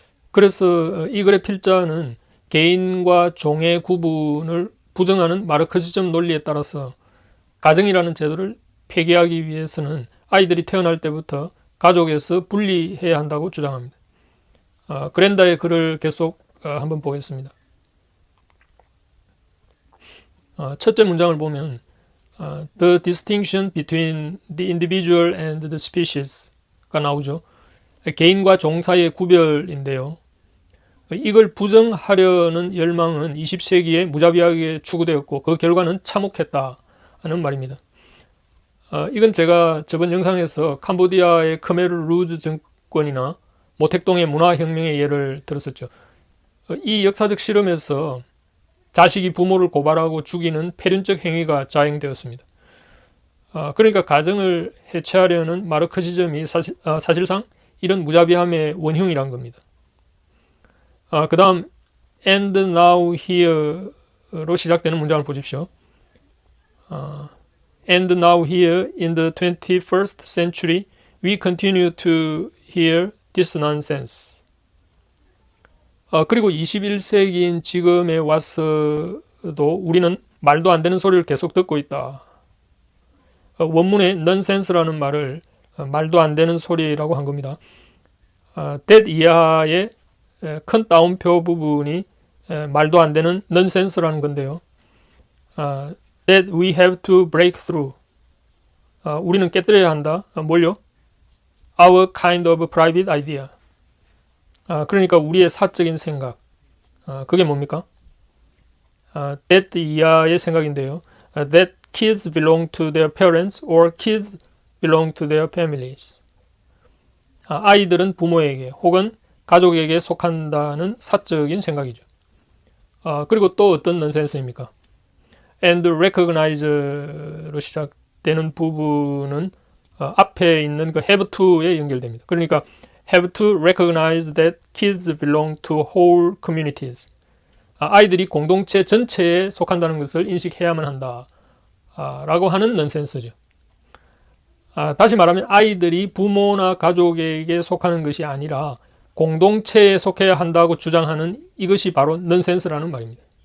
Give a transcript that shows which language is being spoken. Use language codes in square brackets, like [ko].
[ko] 그래서 이 글의 필자는 개인과 종의 구분을 부정하는 마르크시즘 논리에 따라서 가정이라는 제도를 폐기하기 위해서는 아이들이 태어날 때부터 가족에서 분리해야 한다고 주장합니다. 그랜다의 글을 계속 한번 보겠습니다. 첫째 문장을 보면 [en] The distinction between the individual and the species [ko] 가 나오죠. 개인과 종 사이의 구별인데요. 이걸 부정하려는 열망은 20세기에 무자비하게 추구되었고 그 결과는 참혹했다는 말입니다. 이건 제가 저번 영상에서 캄보디아의 khmer rouge 정권이나 모택동의 문화혁명의 예를 들었었죠. 이 역사적 실험에서 자식이 부모를 고발하고 죽이는 폐륜적 행위가 자행되었습니다. 그러니까 가정을 해체하려는 마르크시즘이 사실상 이런 무자비함의 원흉이란 겁니다. 그 다음 [en] and now here [ko] 로 시작되는 문장을 보십시오. [en] And now here in the 21st century we continue to hear this nonsense. [ko] 그리고 21세기인 지금에 와서도 우리는 말도 안 되는 소리를 계속 듣고 있다. 원문에 nonsense라는 말을 말도 안 되는 소리라고 한 겁니다. that 이하의 큰 따옴표 부분이 말도 안 되는 nonsense라는 건데요. [en] that we have to break through. [ko] 우리는 깨뜨려야 한다. 뭘요? [en] Our kind of private idea. [ko] 그러니까 우리의 사적인 생각. 그게 뭡니까? that 이하의 생각인데요. [en] that kids belong to their parents or kids belong to their families. [ko] 아이들은 부모에게 혹은 가족에게 속한다는 사적인 생각이죠. 그리고 또 어떤 넌센스입니까? [en] and recognize [ko] 로 시작되는 부분은 앞에 있는 그 [en] have to [ko] 에 연결됩니다. 그러니까 [en] have to recognize that kids belong to whole communities. [ko] 아이들이 공동체 전체에 속한다는 것을 인식해야만 한다. 라고 하는 넌센스죠. 다시 말하면 아이들이 부모나 가족에게 속하는 것이 아니라 공동체에 속해야 한다고 주장하는 이것이 바로 넌센스라는 말입니다.